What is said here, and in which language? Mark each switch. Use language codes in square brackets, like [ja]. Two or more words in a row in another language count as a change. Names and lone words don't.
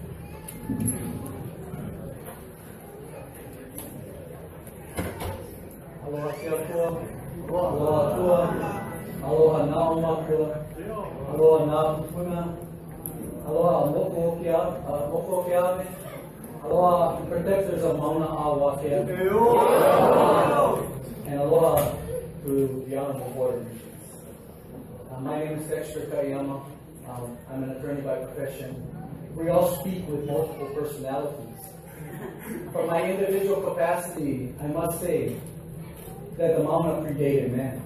[haw] Aloha Keakua, aloha tua, aloha na'omakua, aloha na'upuna, aloha moko keame, aloha [en] protectors of Mauna Awakea, and aloha to the Honorable Board of Regents. My name is Dexter Kayama. I'm an attorney by profession. We all speak with multiple personalities. From my individual capacity, I must say that the Mauna predated man.